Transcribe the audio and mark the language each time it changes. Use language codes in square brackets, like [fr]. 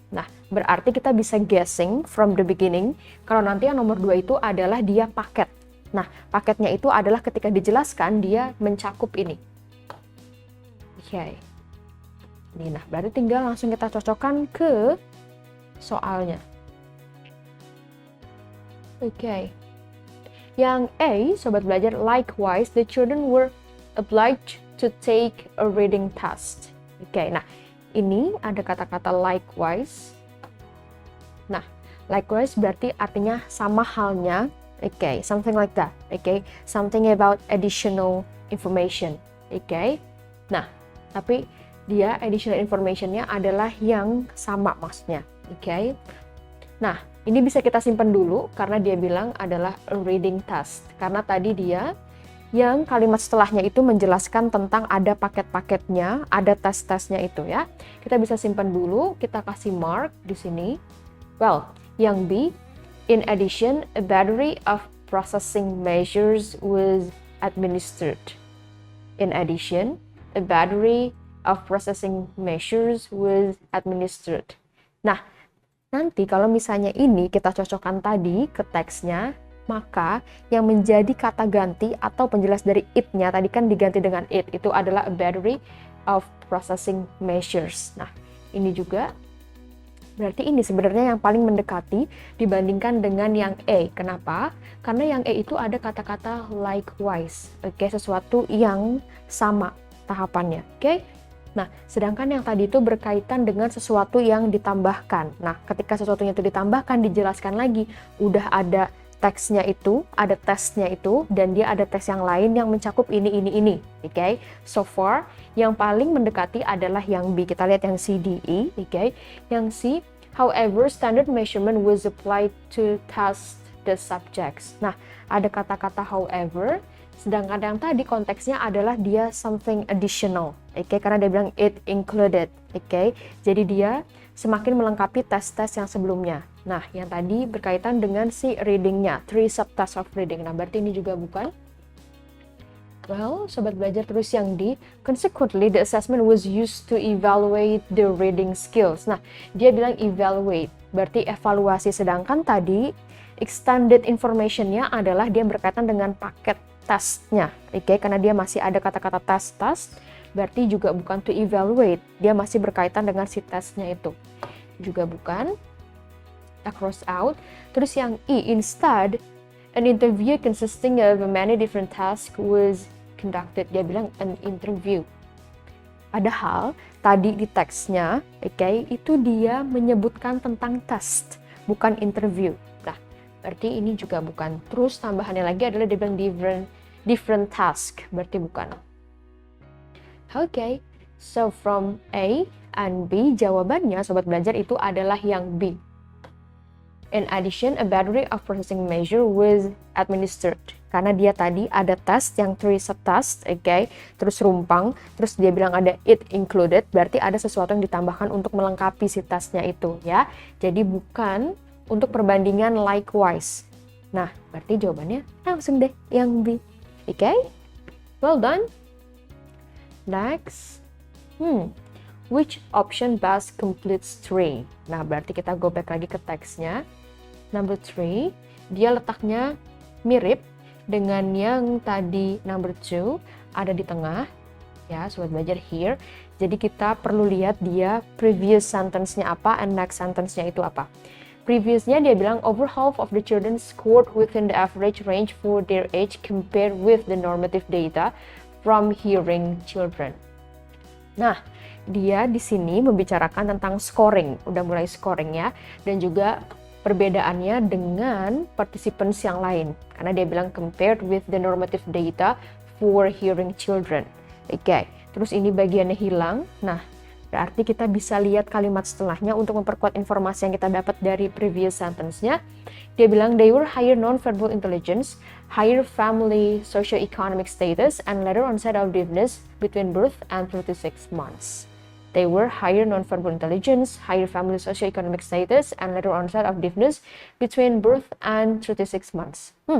[id] Nah, berarti kita bisa [en] guessing from the beginning, [id] kalau nanti yang nomor 2 itu adalah dia paket. Nah, paketnya itu adalah ketika dijelaskan, dia mencakup ini. Oke. Ini, nah, berarti tinggal langsung kita cocokkan ke soalnya. Oke. Yang A, sobat belajar, [en] likewise, the children were obliged to take a reading test. [id] Oke, nah ini ada kata-kata likewise. Nah, likewise berarti artinya sama halnya, [en] Okay, something like that. Okay, something about additional information. [id] Okay, nah, tapi dia additional information-nya adalah yang sama maksudnya. Okay, nah ini bisa kita simpan dulu karena dia bilang adalah [en] a reading task. [id] Karena tadi dia yang kalimat setelahnya itu menjelaskan tentang ada paket-paketnya, ada tes-tesnya itu ya. Kita bisa simpan dulu, kita kasih mark di sini. [en] Well, [id] yang B, [en] in addition, a battery of processing measures was administered. In addition, a battery of processing measures was administered. [id] Nah, nanti kalau misalnya ini kita cocokkan tadi ke teksnya, maka yang menjadi kata ganti atau penjelas dari it-nya tadi kan diganti dengan it, itu adalah [en] a battery of processing measures. [id] Nah, ini juga berarti ini sebenarnya yang paling mendekati dibandingkan dengan yang A. Kenapa? Karena yang A itu ada kata-kata likewise, oke, sesuatu yang sama tahapannya, oke? Nah, sedangkan yang tadi itu berkaitan dengan sesuatu yang ditambahkan. Nah, ketika sesuatunya itu ditambahkan, dijelaskan lagi, udah ada teksnya itu, ada tesnya itu, dan dia ada tes yang lain yang mencakup ini. Okay? [en] So far, [id] yang paling mendekati adalah yang B. Kita lihat yang C, D, E. Okay? [en] Yang C, however, standard measurement was applied to test the subjects. [id] Nah, ada kata-kata however, sedangkan yang tadi konteksnya adalah dia [en] something additional. [id] Okay? Karena dia bilang [en] it included. Okay? [id] Jadi dia semakin melengkapi tes-tes yang sebelumnya. Nah, yang tadi berkaitan dengan si reading-nya, [en] 3 subtasks of reading. [id] Nah, berarti ini juga bukan. [en] Well, [id] sobat belajar terus yang D, [en] consequently the assessment was used to evaluate the reading skills. [id] Nah, dia bilang evaluate, berarti evaluasi. Sedangkan tadi [en] extended information- [id] nya adalah dia berkaitan dengan paket tesnya. Oke, karena dia masih ada kata-kata test, berarti juga bukan to evaluate. Dia masih berkaitan dengan si tesnya itu. Juga bukan. Kita cross out. Terus yang E, [en] instead, an interview consisting of many different tasks was conducted. [id] Dia bilang [en] an interview. [id] Padahal tadi di teksnya, itu dia menyebutkan tentang test, bukan interview. Nah, berarti ini juga bukan. Terus tambahannya lagi adalah dia bilang [en] different task, [id] berarti bukan. [en] Okay, so from A and B, [id] jawabannya sobat belajar itu adalah yang B. [en] In addition, a battery of processing measure was administered. [id] Karena dia tadi ada test yang 3 subtasks, terus rumpang, terus dia bilang ada [en] it included, [id] berarti ada sesuatu yang ditambahkan untuk melengkapi si testnya itu ya. Jadi bukan untuk perbandingan likewise. Nah, berarti jawabannya langsung deh yang B. [en] Well done. Next. Which option best completes 3? [id] Nah, berarti kita [en] go back [id] lagi ke teksnya. Number 3, dia letaknya mirip dengan yang tadi number 2, ada di tengah. Ya, sobat belajar here. Jadi kita perlu lihat dia [en] previous sentence- [id] nya apa and [en] next sentence- [id] nya itu apa. Previousnya dia bilang [en] over half of the children scored within the average range for their age compared with the normative data from hearing children. [id] Nah, dia di sini membicarakan tentang scoring, udah mulai scoring ya, dan juga perbedaannya dengan participants yang lain. Karena dia bilang [en] compared with the normative data for hearing children. [id] Terus ini bagiannya hilang. Nah, berarti kita bisa lihat kalimat setelahnya untuk memperkuat informasi yang kita dapat dari [en] previous sentence- [id] nya. Dia bilang [en] they were higher non-verbal intelligence, higher family socio-economic status, and later onset of deafness between birth and 36 months. They were higher non-verbal intelligence, higher family socio-economic status, and later onset of deafness between birth and 36 months.